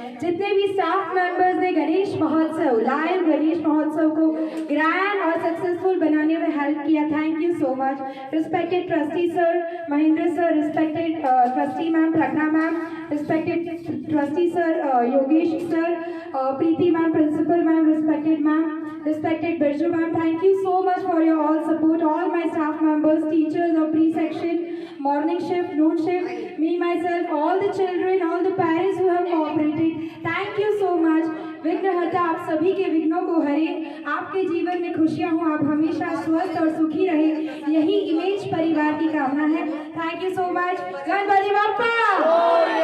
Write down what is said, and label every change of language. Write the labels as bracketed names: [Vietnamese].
[Hindi] जितने भी staff members ने गणेश महोत्सव, लाइव गणेश महोत्सव को ग्रैंड और सक्सेसफुल बनाने में हेल्प किया, thank you so much. Respected trustee sir Mahendra sir, respected trustee ma'am Pragya ma'am, respected trustee sir Yogesh sir, Preeti ma'am, principal ma'am, respected ma'am, [English] respected Birju ma'am, thank you so much for your all support. All my staff members, teachers of pre-section, morning shift, noon shift, me myself, all the children, all the parents who have cooperated, thank you so much. [Hindi] विघ्नहर्ता आप सभी के विघ्नों को हरे, आपके जीवन में खुशियां हो, आप हमेशा स्वस्थ और सुखी रहे, यही इमेज परिवार की कामना है। Thank you so much. Ganpati Bappa.